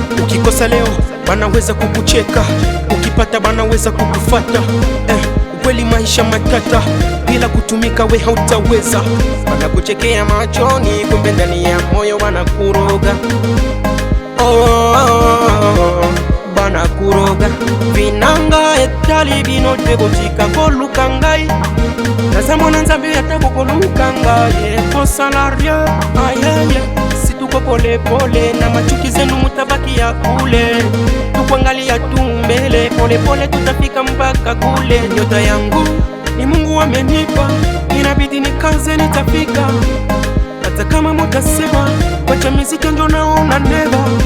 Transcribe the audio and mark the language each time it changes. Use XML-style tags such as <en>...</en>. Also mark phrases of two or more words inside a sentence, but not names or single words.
<sw>Ukikosa leo, wanaweza kukucheka, ukipata wanaweza kukufata. Eh, kweli maisha matata, bila kutumika we hautaweza. Wanakuchekea machoni, kumbe ndani ya moyo wanakuroga. Oh, oh, oh, oh, oh. Bana kuroga.</sw> <ln>Vinanga etali bino te botika koluka ngai. Naza mona Nzambe ata kokoluka ngai. Kosala rien, aye, aye.</ln> <sw>Si tuko pole pole, na machuki zenu mutabaki ya kule. Tukuangalia tu mbele, pole pole tutafika mpaka kule. Nyota yangu ni Mungu amenipa, inabidi nikaze, nitafika. Hata kama mutasema, wacha miziki ndio naona never.</sw>